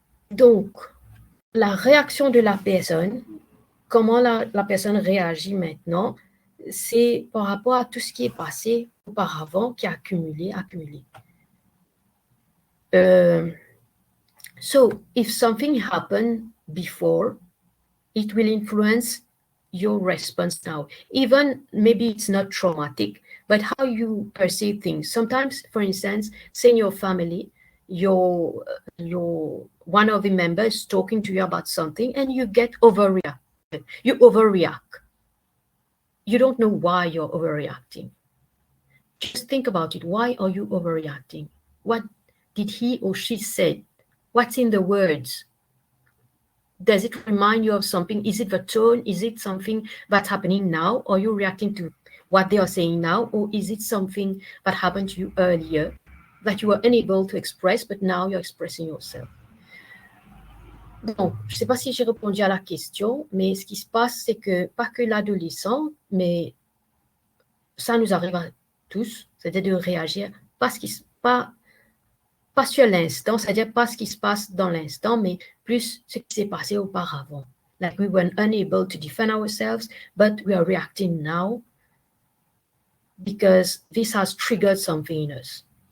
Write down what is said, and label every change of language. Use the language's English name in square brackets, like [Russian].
[French] Donc, la réaction de la personne, comment la personne réagit maintenant, c'est par rapport à tout ce qui est passé auparavant, qui a accumulé. [English] So, if something happened before, it will influence your response now. Even maybe it's not traumatic, but how you perceive things. Sometimes, for instance, say in your family, your one of the members talking to you about something and you get overreact. You overreact. You don't know why you're overreacting. Just think about it. Why are you overreacting? What did he or she say? What's in the words? Does it remind you of something? Is it the tone? Is it something that's happening now? Are you reacting to what they are saying now? Or is it something that happened to you earlier that you were unable to express, but now you're expressing yourself? [French] Donc, je ne sais pas si j'ai répondu à la question, mais ce qui se passe, c'est que pas que l'adolescent, mais ça nous arrive à tous, c'est-à-dire de réagir pas sur l'instant, c'est-à-dire pas ce qui se passe dans l'instant, mais plus ce qui s'est passé auparavant. [English] Like we were unable to defend ourselves, but we are reacting now because this has triggered something in us.